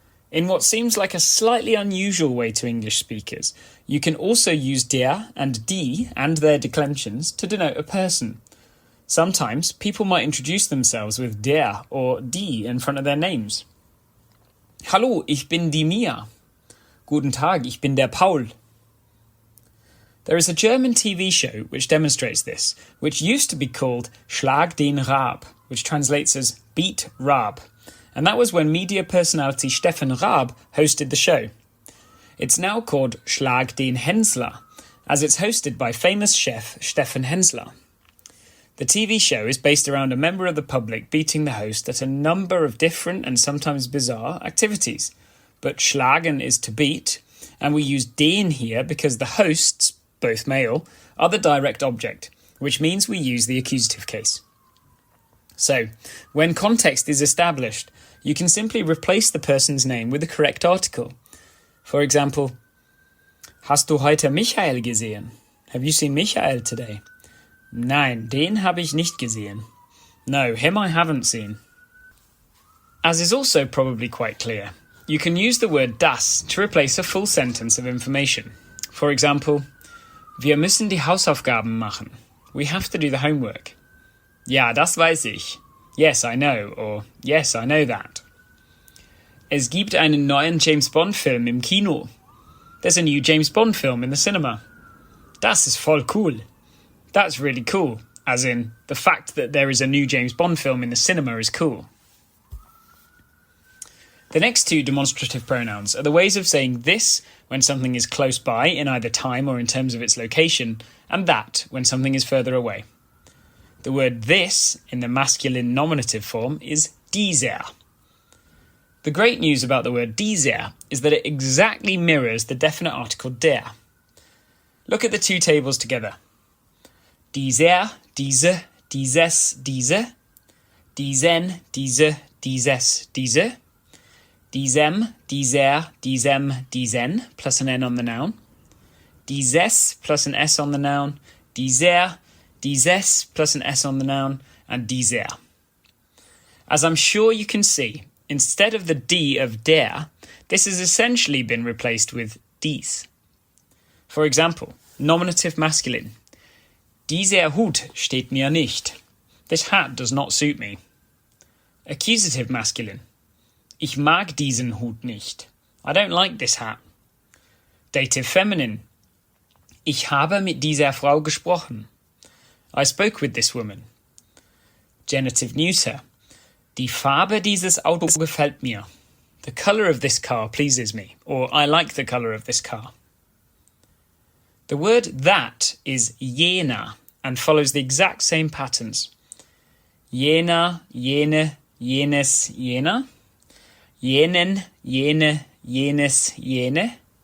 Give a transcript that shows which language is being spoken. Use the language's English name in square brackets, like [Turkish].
[English] In what seems like a slightly unusual way to English speakers, you can also use der and die and their declensions to denote a person. Sometimes people might introduce themselves with der or die in front of their names. [German] Hallo, ich bin die Mia. Guten Tag, ich bin der Paul. [English] There is a German TV show which demonstrates this, which used to be called Schlag den Raab, which translates as Beat Raab, and that was when media personality Stefan Raab hosted the show. It's now called Schlag den Hensler, as it's hosted by famous chef Stefan Hensler. The TV show is based around a member of the public beating the host at a number of different and sometimes bizarre activities. But schlagen is to beat, and we use den here because the hosts, both male, are the direct object, which means we use the accusative case. So, when context is established, you can simply replace the person's name with the correct article. For example, [German] Hast du heute Michael gesehen? [English] Have you seen Michael today? [German] Nein, den habe ich nicht gesehen. [English] No, him I haven't seen. As is also probably quite clear, you can use the word das to replace a full sentence of information. For example, [German] Wir müssen die Hausaufgaben machen. [English] We have to do the homework. [German] Ja, das weiß ich. [English] Yes, I know, or yes, I know that. [German] Es gibt einen neuen James Bond Film im Kino. [English] There's a new James Bond film in the cinema. [German] Das ist voll cool. [English] That's really cool, as in, the fact that there is a new James Bond film in the cinema is cool. The next two demonstrative pronouns are the ways of saying this when something is close by in either time or in terms of its location, and that when something is further away. The word this in the masculine nominative form is dieser. The great news about the word dieser is that it exactly mirrors the definite article der. Look at the two tables together. [German] Dieser, diese, dieses, diese. Diesen, diese, dieses, diese. [English] Diesem, dieser, diesem, diesen, plus an N on the noun. Dieses, plus an S on the noun. Dieser, dieses, plus an S on the noun. And dieser. As I'm sure you can see, instead of the D of der, this has essentially been replaced with dies. For example, nominative masculine. [German] Dieser Hut steht mir nicht. [English] This hat does not suit me. Accusative masculine. [German] Ich mag diesen Hut nicht. [English] I don't like this hat. Dative feminine. [German] Ich habe mit dieser Frau gesprochen. [English] I spoke with this woman. Genitive neuter. [German] Die Farbe dieses Autos gefällt mir. [English] The colour of this car pleases me. Or I like the colour of this car. The word that is jener and follows the exact same patterns. [German] Jener, jene, jenes, jener. Jenen, jene, jenes, jene.